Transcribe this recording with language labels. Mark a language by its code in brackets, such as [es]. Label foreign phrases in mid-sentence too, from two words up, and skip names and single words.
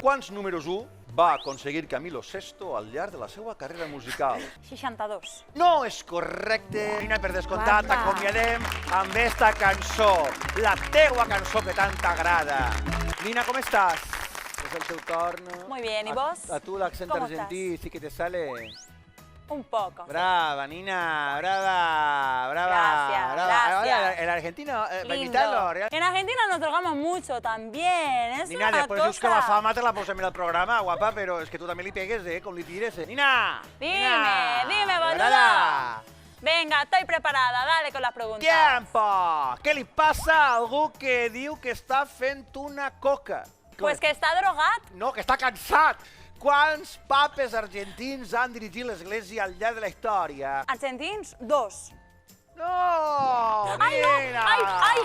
[ca] Quants números 1 va aconseguir Camilo VI al llarg de la seva carrera musical? 62. No és correcte. Nina, per descomptat, t'acomiadem amb esta cançó, la teua cançó que tant t'agrada. Nina, com estàs? És el teu torn. [es] Muy bien, ¿y vos? [ca] A tu l'accent [es] ¿Cómo [ca] argentí sí que te sale. [es] Un poco. [ca] Brava, Nina, brava, brava. [es] Gracias, [ca] brava. [es] gracias. Ahora, el argentino, para Lindo. imitarlo. En Argentina nos drogamos mucho también, es [ca] Nina, [es] una [ca] después [es] cosa. [ca] dius que la fama te la posem en el programa, guapa, però és que tu també li pegues, com li tires, Nina! [es] Dime, boludo. [ca] M'agrada. [es] Venga, estoy preparada, dale con las preguntas. Tiempo! [ca] Què li passa a algú que diu que està fent una coca? [es] Pues que está drogat. [ca] No, que està cansat! Quants papes argentins han dirigit l'església al llarg de la història? Argentins, 2. No, [es] Ay, no, [ca] Nina! [es] ay.